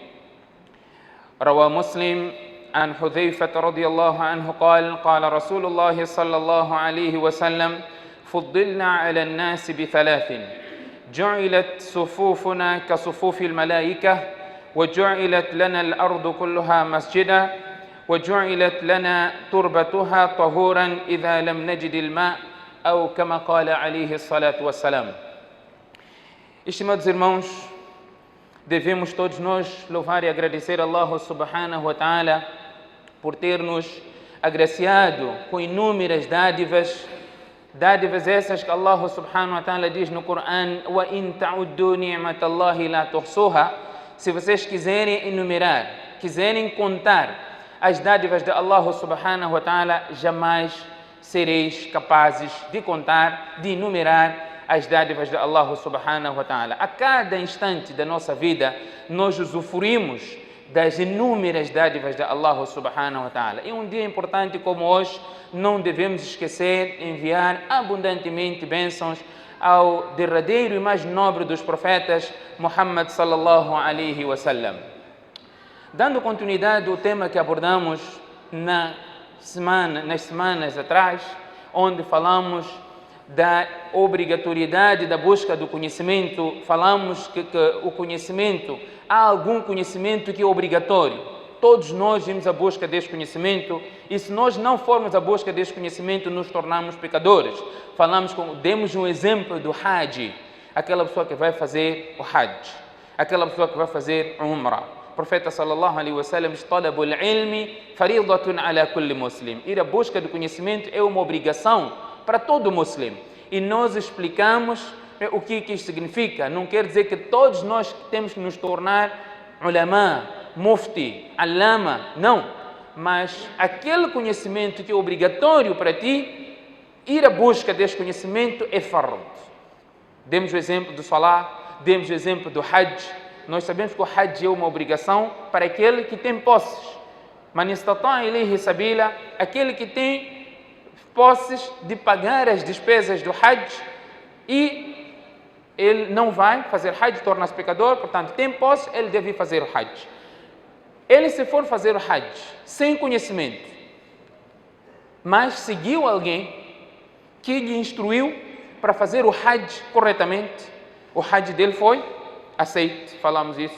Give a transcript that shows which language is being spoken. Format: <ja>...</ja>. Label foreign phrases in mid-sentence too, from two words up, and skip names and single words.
<ar>روى مسلم عن حذيفة رضي الله عنه قال رسول الله صلى الله عليه وسلم فضلنا على الناس بثلاث جعلت صفوفنا كصفوف الملائكة وجعلت لنا الأرض كلها مسجدا وجعلت لنا تربتها طهورا إذا لم نجد الماء أو كما قال عليه الصلاة والسلام.</ar> <pt>Estimados irmãos, devemos todos nós louvar e agradecer a Allah</pt> <ar>سبحانه وتعالى</ar> <pt>por ter nos agraciado com inúmeras dádivas essas que Allah</pt> <ar>سبحانه وتعالى</ar> <pt>diz no Coran:</pt> <ar>وإن تعدوا نعمة الله لا تحصوها.</ar> <pt>Se vocês quiserem enumerar, quiserem contar as dádivas de Allah</pt> <ar>سبحانه وتعالى,</ar> <pt>jamais sereis capazes de contar, de enumerar as dádivas de Allah</pt> <ar>سبحانه وتعالى.</ar> <pt>A cada instante da nossa vida, nós usufruímos das inúmeras dádivas de Allah</pt> <ar>سبحانه وتعالى.</ar> <pt>E um dia importante como hoje, não devemos esquecer de enviar abundantemente bênçãos ao derradeiro e mais nobre dos profetas,</pt> <ar>محمد صلى الله عليه وسلم.</ar> <pt>Dando continuidade ao tema que abordamos nas semanas atrás, onde falamos da obrigatoriedade da busca do conhecimento, falamos que o conhecimento, há algum conhecimento que é obrigatório. Todos nós vimos a busca deste conhecimento e se nós não formos à busca deste conhecimento, nos tornamos pecadores. Demos um exemplo do Hajj, aquela pessoa que vai fazer o Hajj, aquela pessoa que vai fazer Umrah. O profeta</pt> <ar>صلى الله عليه وسلم</ar> <pt>diz:</pt> <ar>طلب العلم فريضة على كل مسلم.</ar> <pt>Ir à busca do conhecimento é uma obrigação para todo muçulmano. E nós explicamos o que isso significa. Não quer dizer que todos nós temos que nos tornar ulama, mufti, alama, não. Mas aquele conhecimento que é obrigatório para ti, ir à busca deste conhecimento é fard. Demos o exemplo do Salah, demos o exemplo do Hajj. Nós sabemos que o Hajj é uma obrigação para aquele que tem posses.</pt> <ar>من استطاع إليه سبيلا,</ar> <pt>aquele que tem posses de pagar as despesas do Hajj e ele não vai fazer Hajj, torna-se pecador, portanto tem posse, ele deve fazer o Hajj. Ele, se for fazer o Hajj sem conhecimento, mas seguiu alguém que lhe instruiu para fazer o Hajj corretamente, o Hajj dele foi aceito, falamos isso.</pt>